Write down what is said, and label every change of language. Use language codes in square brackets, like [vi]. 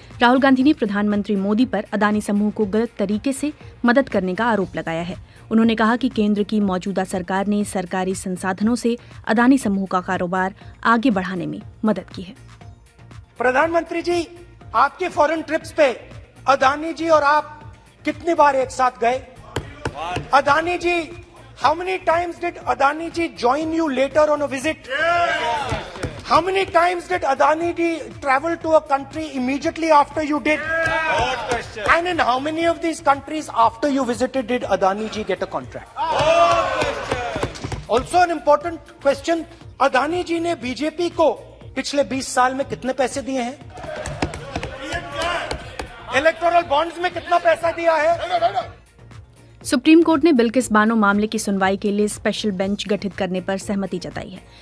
[hi] राहुल गांधी ने प्रधानमंत्री मोदी पर अदानी समूह को गलत तरीके से मदद करने का आरोप लगाया है। उन्होंने कहा कि केंद्र की मौजूदा सरकार ने सरकारी संसाधनों से अदानी समूह का कारोबार आगे बढ़ाने में मदद की है। प्रधानमंत्री जी, आपके फॉरेन ट्रिप्स पे अदानी जी और आप कितनी बार एक साथ गए? [en] Adani ji, how many times did Adani ji join you later on a visit? How many times did Adani ji travel to a country immediately after you did? And in how many of these countries after you visited did Adani ji get a contract? Also an important question, [hi] Adani ji ने BJP को पिछले 20 साल में कितने पैसे दिए हैं? Electoral bonds में कितना पैसा दिया है? सुप्रीम कोर्ट ने बिल्किस बानो मामले की सुनवाई के लिए स्पेशल बेंच गठित करने पर सहमति जताई है।